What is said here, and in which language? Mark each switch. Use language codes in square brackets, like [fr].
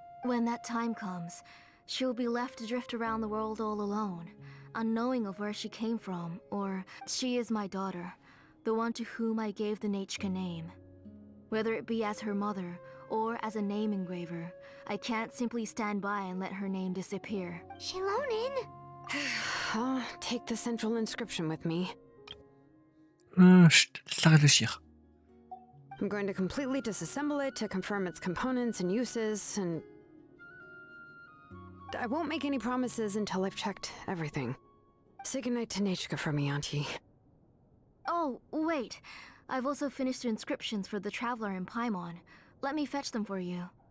[en] When that time comes, she'll be left to drift around the world all alone, unknowing of where she came from, or she is my daughter, the one to whom I gave the Nechka name. Whether it be as her mother, or as a name engraver, I can't simply stand by and let her name disappear. Xilonen? I'll take the central inscription with me. [fr] Chut, laisse-la réfléchir. [en] I'm going to completely disassemble it to confirm its components and uses, and... I won't make any promises until I've checked everything. Say goodnight to Nechka for me, Auntie. Oh, wait. I've also finished the inscriptions for the Traveler in Paimon. Let me fetch them for you.